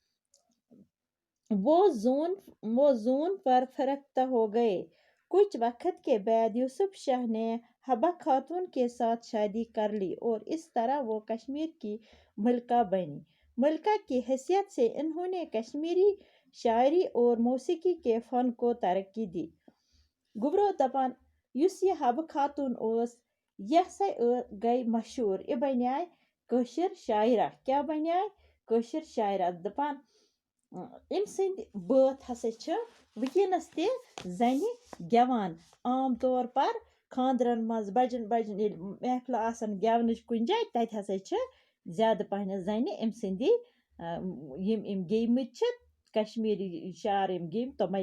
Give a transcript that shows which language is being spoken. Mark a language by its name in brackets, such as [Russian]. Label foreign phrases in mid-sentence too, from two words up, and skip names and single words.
[Urdu] وہ زون پر فرختہ ہو گئے کچھ وقت کے بعد یوسف شاہ نے حبہ خاتون کے ساتھ شادی کر لی اور اس طرح وہ کشمیر کی ملکہ بنی ملکہ کی حیثیت سے انہوں نے کشمیری شاعری اور موسیقی کے فن کو ترقی دی [Kashmiri] گبرو دپان یُس یہ حبہ خاتون اوس یہ سا گئی مشہور یہ بنیائے کٲشِر شاعرہ کیا بنیائے کٲشِر شاعرہ دپان أمۍ سٕنٛدۍ بٲتھ ہسا چھِ وٕنکیٚنس تہِ زنہِ گٮ۪وان عام طور پر خاندرن منٛز بجن ییٚلہِ محفلہٕ آسن گٮ۪ونٕچ کُنہِ جایہِ تتہِ ہسا چھِ زیادٕ پہنتھ زنہِ أمۍ سٕنٛدی یِم گیٚومٕتۍ چھِ کشمیٖری شعر یِم گیٚوۍ تِمے